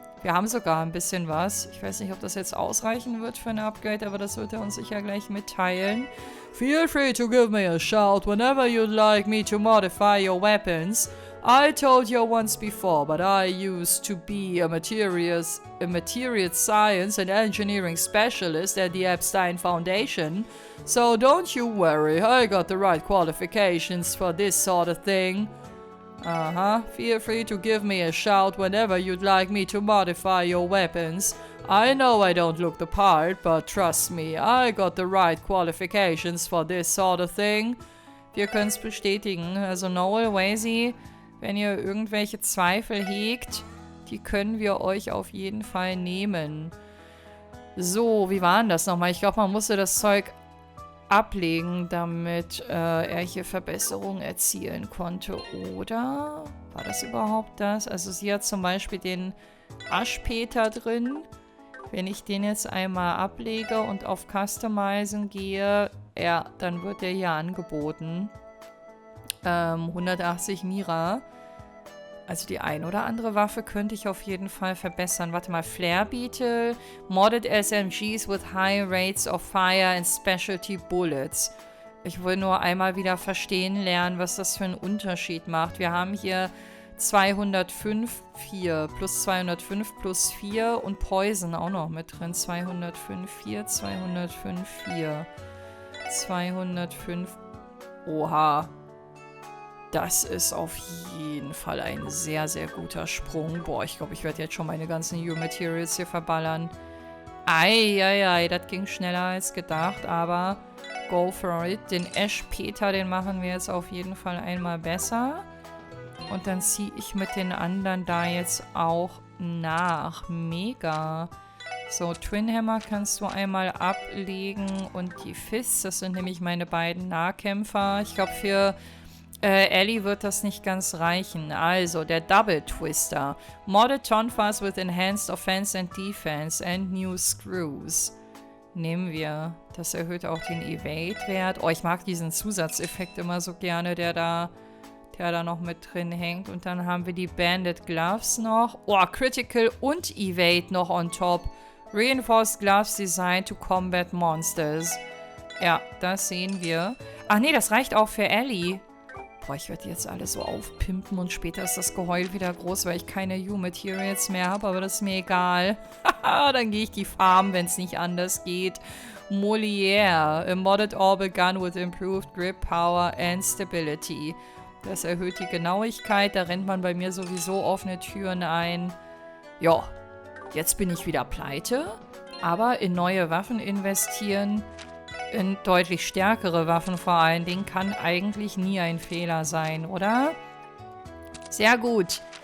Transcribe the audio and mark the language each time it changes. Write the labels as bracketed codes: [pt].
[de] Wir haben sogar ein bisschen was. Ich weiß nicht, ob das jetzt ausreichen wird für ein Upgrade, aber das wird er uns sicher gleich mitteilen. [en] Feel free to give me a shout whenever you'd like me to modify your weapons. I told you once before, but I used to be a materials science and engineering specialist at the Epstein Foundation. So don't you worry, I got the right qualifications for this sort of thing. Feel free to give me a shout whenever you'd like me to modify your weapons. I know I don't look the part, but trust me, I got the right qualifications for this sort of thing. [de] Wir können es bestätigen. Also Noel, Wazy, wenn ihr irgendwelche Zweifel hegt, die können wir euch auf jeden Fall nehmen. So, wie war denn das nochmal? Ich glaube, man musste das Zeug ablegen, damit er hier Verbesserungen erzielen konnte, oder? War das überhaupt das? Also sie hat zum Beispiel den Aschpeter drin. Wenn ich den jetzt einmal ablege und auf Customizen gehe, ja, dann wird der hier angeboten. 180 Mira. Also die ein oder andere Waffe könnte ich auf jeden Fall verbessern. Warte mal, [en] Flare Beetle, Modded SMGs with high rates of fire and specialty bullets. [de] Ich will nur einmal wieder verstehen lernen, was das für einen Unterschied macht. Wir haben hier 205, 4 plus 205 plus 4 und Poison auch noch mit drin. 205, 4, 205, 4. 205. Oha. Das ist auf jeden Fall ein sehr, sehr guter Sprung. Boah, ich glaube, ich werde jetzt schon meine ganzen New Materials hier verballern. Eieiei, das ging schneller als gedacht, aber [en] go for it. [de] Den Ash-Peter, den machen wir jetzt auf jeden Fall einmal besser. Und dann ziehe ich mit den anderen da jetzt auch nach. Mega. So, Twin Hammer kannst du einmal ablegen und die Fists, das sind nämlich meine beiden Nahkämpfer. Ich glaube, für Ellie wird das nicht ganz reichen. Also, der Double Twister. [en] Modded Tonfas with Enhanced Offense and Defense and New Screws. [de] Nehmen wir. Das erhöht auch den Evade-Wert. Oh, ich mag diesen Zusatzeffekt immer so gerne, der da noch mit drin hängt. Und dann haben wir die Banded Gloves noch. Oh, Critical und Evade noch on top. [en] Reinforced Gloves designed to combat monsters. [de] Ja, das sehen wir. Ach nee, das reicht auch für Ellie. Boah, ich werde jetzt alles so aufpimpen und später ist das Geheul wieder groß, weil ich keine U-Materials mehr habe, aber das ist mir egal. Dann gehe ich die farmen, wenn es nicht anders geht. [en] Molière, a modded orbital gun with improved grip, power and stability. [de] Das erhöht die Genauigkeit, da rennt man bei mir sowieso offene Türen ein. Ja, jetzt bin ich wieder pleite, aber in neue Waffen investieren, in deutlich stärkere Waffen vor allen Dingen, kann eigentlich nie ein Fehler sein, oder? Sehr gut.